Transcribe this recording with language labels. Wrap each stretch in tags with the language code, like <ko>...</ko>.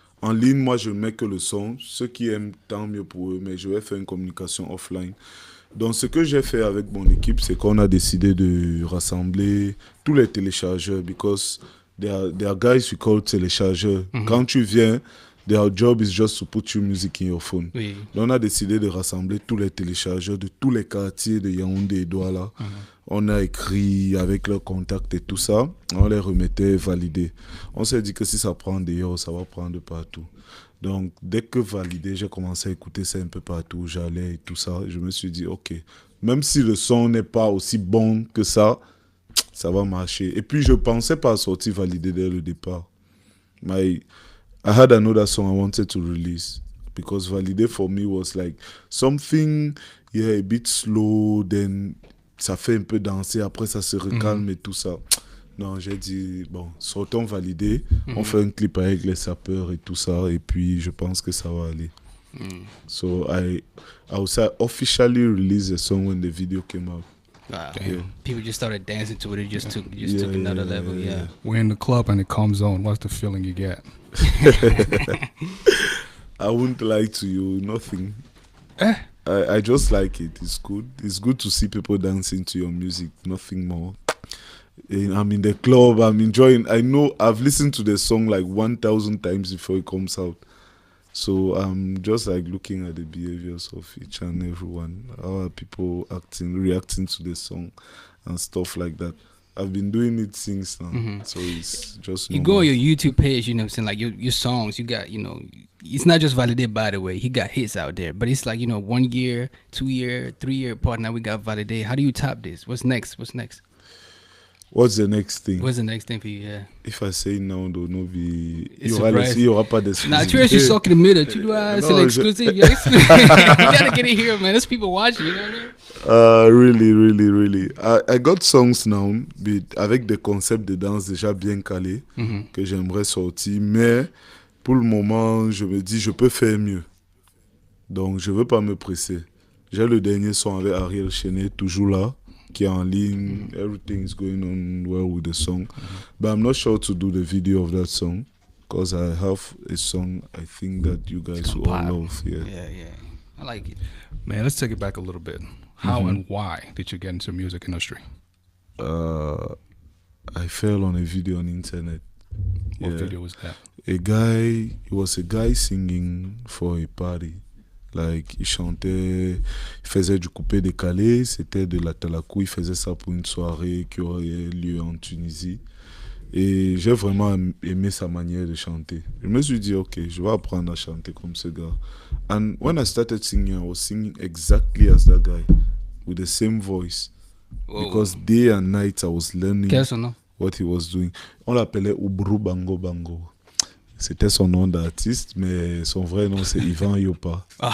<fr>En ligne, moi, je ne mets que le son. Ceux qui aiment, tant mieux pour eux, mais je vais faire une communication offline. Donc, ce que j'ai fait avec mon équipe, c'est qu'on a décidé de rassembler tous les téléchargeurs,</fr> <en>because there are guys we call téléchargeurs.</en> <fr>Quand tu viens,</fr> <en>their job is just to put your music in your phone.</en> <fr>Oui. Donc, on a décidé de rassembler tous les téléchargeurs de tous les quartiers de Yaoundé et Douala. On a écrit avec leurs contacts et tout ça. On les remettait validés. On s'est dit que si ça prend des heures, ça va prendre partout. Donc, dès que validé, j'ai commencé à écouter ça un peu partout. J'allais et tout ça. Je me suis dit, OK, même si le son n'est pas aussi bon que ça va marcher. Et puis, je ne pensais pas sortir validé dès le départ.</fr> <en>I had another song I wanted to release. Because Validé for me was like something, a bit slow, then</en> <fr>ça fait un peu danser, après ça se recalme et tout ça. Non, j'ai dit, bon, sortons Validé, on fait un clip avec les sapeurs et tout ça, et puis je pense que ça va aller.</fr> <en>So I would say I officially released the song when the video came out. Wow. Yeah. People just started dancing to it. It just took another level. Yeah. We're in the club and it comes on. What's the feeling you get? I won't lie to you, nothing. I just like it. It's good. It's good to see people dancing to your music. Nothing more. I'm in the club. I'm enjoying. I know I've listened to the song like 1,000 times before it comes out. So I'm just like looking at the behaviors of each and everyone. How are people reacting to the song and stuff like that. I've been doing it since now. So it's just you go on your YouTube page, you know what I'm saying, like your songs, you got, you know, it's not just Validé, by the way. He got hits out there, but it's like, you know, 1 year, 2 year, 3 year apart. Now we got Validé. How do you top this? What's next? What's the next thing? What's the next thing for you? Yeah. If I say no, don't know</en> <fr>il y aura pas d'exclusivité. Nah, tu vois, je suis sorti de minute. Tu dois, c'est l'exclusive.</fr> <en>You gotta get it here, man. There's people watching, you know what I mean? Really. I got songs now</en> <fr>avec des concepts de danse déjà bien calés que j'aimerais sortir, mais pour le moment, je me dis, je peux faire mieux. Donc, je veux pas me presser. J'ai le dernier son avec Ariel Chenet, toujours là, qui est en ligne.</fr> <en>Everything is going on well with the song. But I'm not sure to do the video of that song, because I have a song I think that you guys will all love. Yeah. I like it. Man, let's take it back a little bit. How and why did you get into the music industry? I fell on a video on the internet. What video was that? It was a guy singing for a party.</en> <fr>Like, il chantait, il faisait du coupé décalé, c'était de la talakou, il faisait ça pour une soirée qui aurait lieu en Tunisie. Et j'ai vraiment aimé sa manière de chanter. Je me suis dit, ok, je vais apprendre à chanter comme ce gars.</fr> <en>And when I started singing, I was singing exactly as that guy, with the same voice. Whoa. Because day and night I was learning what he was doing.</en> <fr>On l'appelait Ubru Bango Bango. C'était son nom d'artiste, mais son vrai nom c'est Ivan Yopa.</fr>